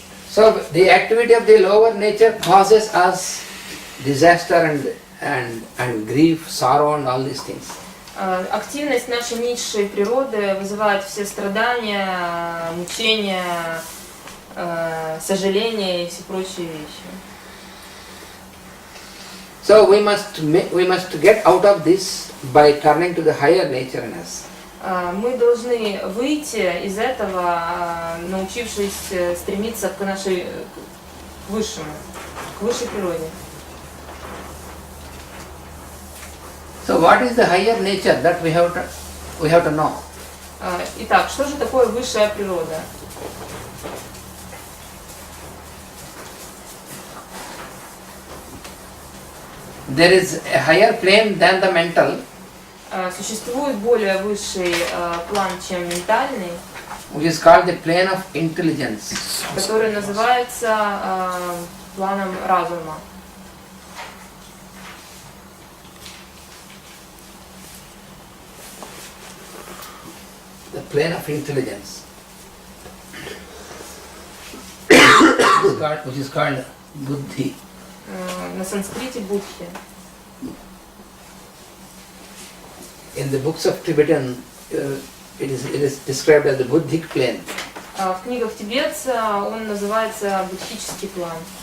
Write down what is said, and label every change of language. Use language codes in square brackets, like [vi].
[en] So the activity of the lower nature causes us disaster and grief, sorrow and all these things. [ru] Активность нашей низшей природы вызывает все страдания, мучения, сожаления и все прочие вещи. [en] So we must get out of this by turning to the higher nature in us. [ru] Мы должны выйти из этого, научившись стремиться к нашей к высшему, к высшей природе. [en] So what is the higher nature that we have to know? [ru] Итак, что же такое высшая природа? [en] There is a higher plane than the mental, [ru] Существует более высший план, чем ментальный, [en] which is called the plane of intelligence. [ru] который называется планом разума. [en] The plane of intelligence, which is called buddhi. [ru] На санскрите будхи. [en] In the books of Tibetan, it is described as the buddhic plane. [ru] В книгах тибетца он называется будхический план.